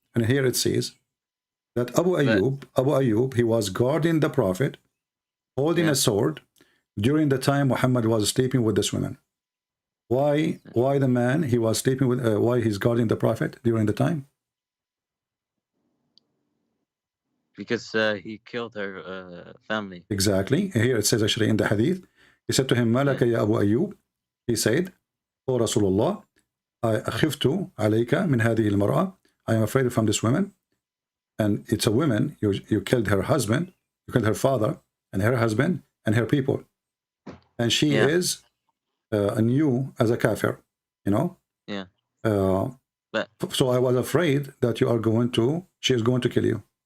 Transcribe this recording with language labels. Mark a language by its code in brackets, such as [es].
[en] And here it says that Abu Ayyub, he was guarding the Prophet, holding a sword during the time Muhammad was sleeping with this woman. Why the man, he was sleeping with, why he's guarding the Prophet during the time? Because he killed her family. Exactly. Here it says actually in the hadith, he said to him, [ar] ما لك يا أبو أيوب? [en] He said, O Rasulullah, [ar] أخفت عليك من هذه المرأة. [en] I am afraid from this woman. And it's a woman, you killed her husband, you killed her father, and her husband, and her people. And she is new as a kafir, you know? Yeah. So I was afraid that she is going to kill you.